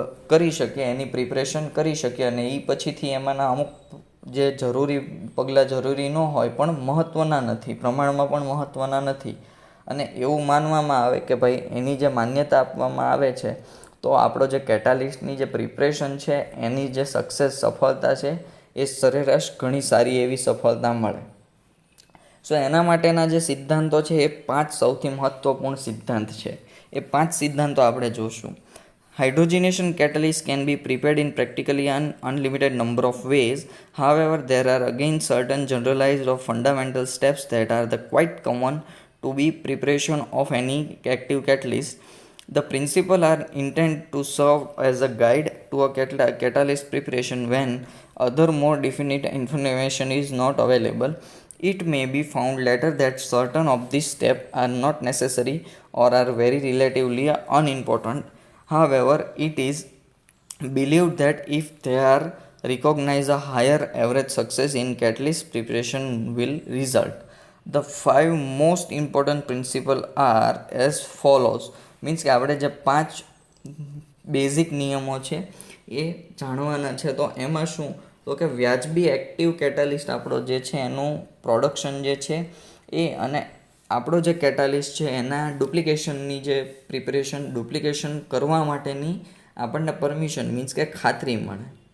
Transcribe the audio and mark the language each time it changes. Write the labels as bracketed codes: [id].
[gu] કરી શકીએ, એની પ્રિપરેશન કરી શકીએ અને એ પછીથી એમાંના અમુક જે જરૂરી પગલાં જરૂરી ન હોય પણ મહત્ત્વના નથી, પ્રમાણમાં પણ મહત્ત્વના નથી અને એવું માનવામાં આવે કે ભાઈ એની જે માન્યતા આપવામાં આવે છે તો આપણો જે કેટાલિસ્ટની જે પ્રિપરેશન છે એની જે સફળતા છે એ સરેરાશ ઘણી સારી એવી સફળતા મળે. સો એના માટેના જે સિદ્ધાંતો છે એ 5 સૌથી મહત્ત્વપૂર્ણ સિદ્ધાંત છે. એ 5 સિદ્ધાંતો આપણે જોશું. [en] Hydrogenation catalyst can be prepared in practically an unlimited number of ways. However, there are again certain generalized or fundamental steps that are quite common to be preparation of any active catalyst. The principles are intended to serve as a guide to a catalyst preparation when other more definite information is not available. It may be found later that certain of these steps are not necessary or are very relatively unimportant. However, it is believed that if they are recognized, a higher average success in catalyst preparation will result. The 5 most important principles are as follows. [gu] Means કે આપણે જે 5 basic નિયમો છે એ જાણવાના છે. તો એમાં શું તો કે વ્યાજબી એક્ટિવ કેટાલિસ્ટ આપણો જે છે એનું પ્રોડક્શન જે છે એ અને આપણો જે કેટાલિસ્ટ છે એના ડુપ્લિકેશનની જે પ્રિપરેશન, ડુપ્લિકેશન કરવા માટેની આપણને પરમિશન, મીન્સ કે ખાતરી મળે